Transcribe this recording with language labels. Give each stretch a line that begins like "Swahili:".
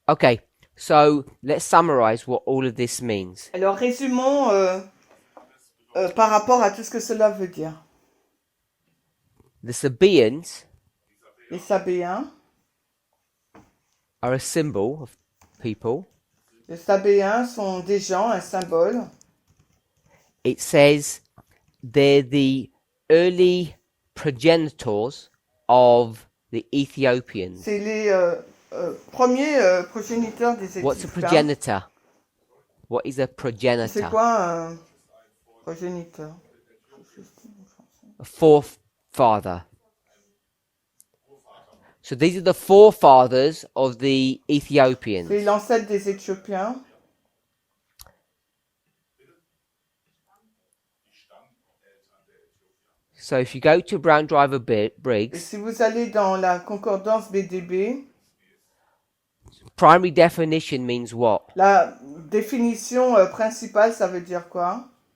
English: Okay, so let's summarize what all of this means.
French: Alors résumons par rapport à tout ce que cela veut dire.
English: The Sabaeans
French: Les Sabéens.
English: are a symbol of people.
French: Les Sabéens sont des gens, un symbole.
English: It says they're the early progenitors of the Ethiopians.
French: C'est les premiers progéniteurs des
English: What's a
French: Éthiopiens.
English: progenitor? What is a
French: C'est
English: progenitor?
French: quoi un progéniteur?
English: A forefather. So these are the forefathers of the
French: C'est
English: Ethiopians.
French: l'ancêtre des Éthiopiens.
English: So if you go to Brown Driver
French: Et
English: Briggs,
French: si vous allez dans la concordance BDB,
English: primary definition means what?
French: la définition principale, ça veut dire quoi?